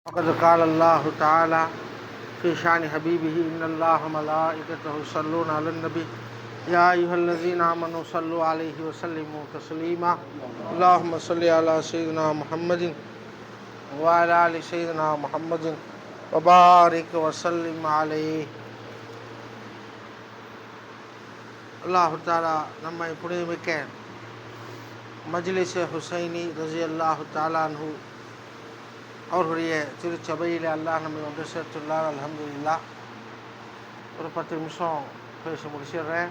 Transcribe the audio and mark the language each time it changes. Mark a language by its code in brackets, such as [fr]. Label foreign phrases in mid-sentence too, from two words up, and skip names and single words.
[ar] وقد قال الله تعالى في شأن حبيبه إن الله وملائكته يصلون على النبي يا أيها الذين آمنوا صلوا عليه وسلموا تسليما اللهم صل على سيدنا محمد وعلى آل سيدنا محمد وبارك وسلم عليه. الله تعالى [ta] நம்மை புனிதமிக்க மஜ்லிஸ் ஹுசைனி [ar] رضي الله تعالى عنه [ta] அவர்களுடைய திருச்சபையில் அல்லாஹ் நம்மை ஒன்று சேர்த்துள்ளார். அல்ஹம்துலில்லாஹ். ஒரு 10 நிமிஷம் பேசி முடிச்சிடுறேன்.